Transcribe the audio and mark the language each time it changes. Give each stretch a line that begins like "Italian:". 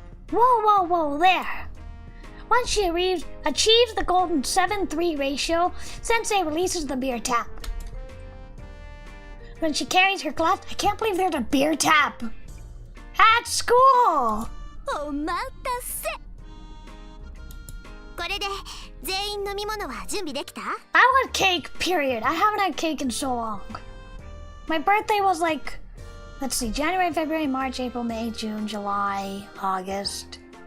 English: Whoa, whoa, whoa, there. Once she achieves the golden 7-3 ratio, Sensei releases the beer tap. When she carries her glass, I can't believe there's a beer tap at school.
Japanese: お待たせ。これで全員飲み物は準備できた？
English: I want cake, period. I haven't had cake in so long. My birthday was like, let's see, January, February, March, April, May, June, July, August.